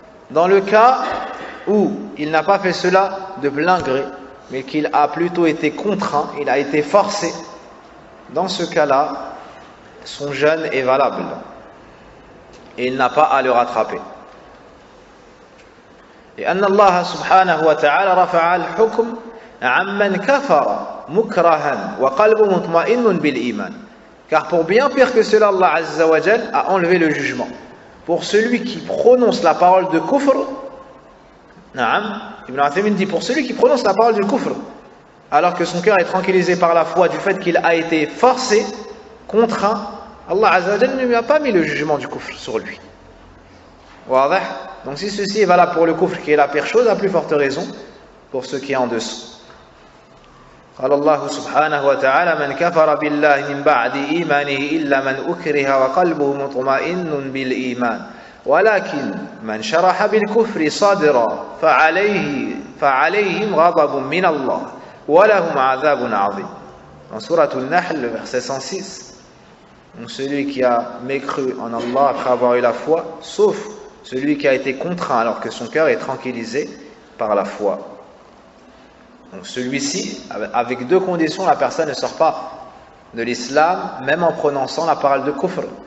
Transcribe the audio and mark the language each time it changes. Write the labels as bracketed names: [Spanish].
[French] Dans le cas où il n'a pas fait cela de plein gré, mais qu'il a plutôt été contraint, il a été forcé, dans ce cas-là, son jeûne est valable. Et il n'a pas à le rattraper. [Arabic] لأن الله سبحانه وتعالى رفع الحكم عمن كفر مكرها وقلبه مطمئن بالإيمان. [French] Car pour bien pire que cela, Allah Azza wa Jal a enlevé le jugement. Pour celui qui prononce la parole de kufr, Ibn Uthaymin dit, pour celui qui prononce la parole du kufr, alors que son cœur est tranquillisé par la foi du fait qu'il a été forcé, contraint, Allah Azza wa Jal ne lui a pas mis le jugement du kufr sur lui. Donc si ceci est valable pour le kufr qui est la pire chose, à plus forte raison pour ce qui est en dessous. [Arabic] قال الله سبحانه وتعالى: من كفر بالله من بعد إيمانه إلا من أكره وقلبه مطمئن بالإيمان ولكن من شرح بالكفر صدرا فعليهم غضب من الله ولهم عذاب عظيم. [French] Dans Sourate Al-Nahl, le verset 106, donc celui qui a mécru en Allah après avoir eu la foi, sauf celui qui a été contraint alors que son cœur est tranquillisé par la foi. Donc celui-ci, avec deux conditions, la personne ne sort pas de l'islam, même en prononçant la parole de kufr.